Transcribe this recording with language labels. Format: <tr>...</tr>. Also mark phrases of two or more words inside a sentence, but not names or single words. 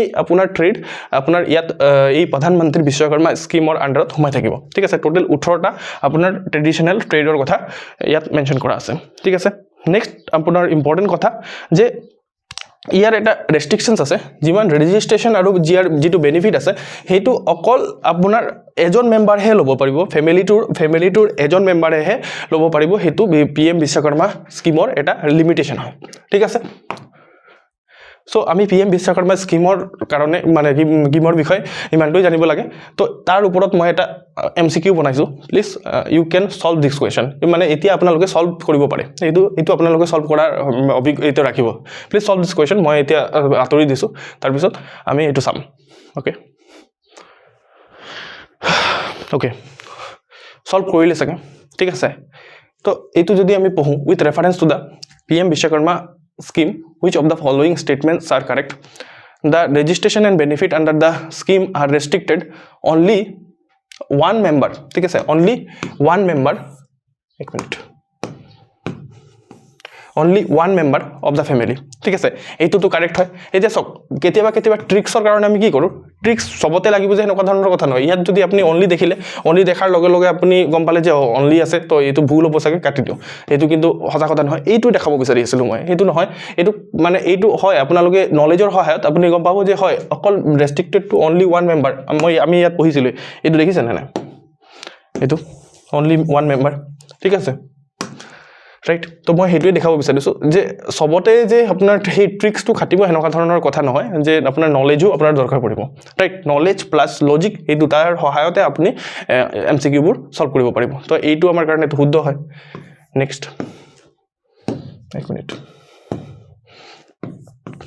<as>আপোনাৰ ট্ৰেড আপোনাৰ ইয়াত এই প্ৰধানমন্ত্ৰী বিশ্বকৰ্মা স্কিমৰ আণ্ডাৰত সোমাই থাকিব ঠিক আছে টোটেল 18টা আপোনাৰ ট্ৰেডিশ্যনেল ট্ৰেডৰ কথা ইয়াত মেনশ্যন কৰা আছে ঠিক আছে নেক্সট আপোনাৰ ইম্পৰ্টেণ্ট কথা যে ইয়াৰ এটা ৰেষ্ট্ৰিকশনছ আছে যিমান ৰেজিষ্ট্ৰেশ্যন আৰু যিটো বেনিফিট আছে সেইটো অকল আপোনাৰ এজন মেম্বাৰহে ল'ব পাৰিব ফেমিলিটোৰ এজন মেম্বাৰেহে ল'ব পাৰিব সেইটো PM বিশ্বকৰ্মা স্কিমৰ এটা লিমিটেশ্যন হয় ঠিক আছে সো আমি PM বিশ্বকৰ্মা স্কিমৰ কাৰণে মানে স্কিমৰ বিষয়ে ইমানটোই জানিব লাগে তো তাৰ ওপৰত মই এটা MCQ বনাইছো</as> <en>please you can solve this question</en> <as>মানে এতিয়া আপোনালোকে সলভ কৰিব পাৰে এইটো আপোনালোকে সলভ কৰাৰ অভিজ্ঞতা ৰাখিব</as> <en>please solve this question</en> <as>মই এতিয়া আতৰি দিছো তাৰ পিছত আমি এটো চাম ওকে সলভ কৰিলে সকে ঠিক আছে তো এইটো যদি আমি পঢ়ো</as> <en>with reference to the PM বিশ্বকৰ্মা scheme which of the following statements are correct the registration and benefit under the scheme are restricted only one member</en> <as>ঠিক আছে</as> <en>only one member</en> <as>এক মিনিট</as> <en>only one member of the family</en> <as>ঠিক আছে এইটো তো কারেক্ট হয় এতিয়া সব কেতিয়াবা ট্ৰিক্সৰ কাৰণে আমি কি কৰো ট্ৰিক্স সবতে লাগিব যে এনেকুৱা ধৰণৰ কথা নহয় ইয়াত যদি আপুনি অনলি দেখিলে অনলি দেখাৰ লগে লগে আপুনি গম পালে যে অনলি আছে তো এইটো ভুল হ'ব চাগে কাটি দিও এইটো কিন্তু সঁচা কথা নহয় এইটো দেখাব বিচাৰি আছিল মই এইটো নহয় এইটো মানে এইটো হয় আপোনালোকে নলেজৰ সহায়ত আপুনি গম পাব যে হয় অকল</as> <en>restricted to only one member</en> <as>আমি ইয়াত পঢ়িছিলো এইটো দেখিছেন না এইটো</as> <en>only one member</en> <as>ঠিক আছে রাইট তো মই হেতুৱে দেখাব বিচাৰিছো যে সবতে যে আপোনাৰ সেই ট্ৰিক্সটো খাটিব হেনকা ধৰণৰ কথা নহয় যে আপোনাৰ নলেজও আপোনাৰ দৰকাৰ পৰিব ৰাইট</as> <en>knowledge plus logic</en> <as>এই দুটাৰ সহায়তে আপুনি MCQ বোৰ সলভ কৰিব পাৰিব তো এইটো আমাৰ কাৰণে শুদ্ধ হয় নেক্সট এক মিনিট</as>